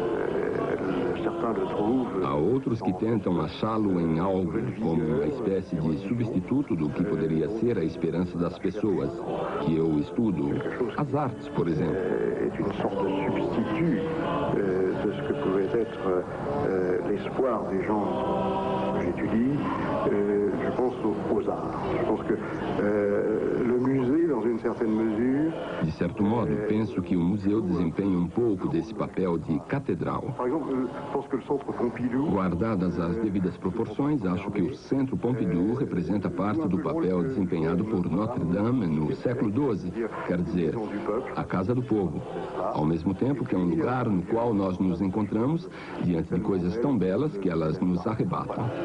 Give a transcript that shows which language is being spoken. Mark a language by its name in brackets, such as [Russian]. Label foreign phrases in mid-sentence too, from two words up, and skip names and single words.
[Portuguese] Há outros que tentam achá-lo em algo, como uma espécie de substituto do que poderia ser a esperança das pessoas, que eu estudo. As artes, por exemplo. É uma sorte de substituto de [French] que pouvait être l'espoir des gens que j'étudie. Je pense aux arts. Je pense que le musée, dans une certaine mesure... [Portuguese] De certo modo, penso que o museu desempenha um pouco desse papel de catedral. [French] Par exemple, je pense que le Centre Pompidou... [Portuguese] Guardadas as devidas proporções, acho que o Centro Pompidou representa parte do papel desempenhado por Notre Dame no século XII, quer dizer, a Casa do Povo. Ao mesmo tempo que é um lugar no qual nós nos encontramos diante de coisas tão belas que elas nos arrebatam.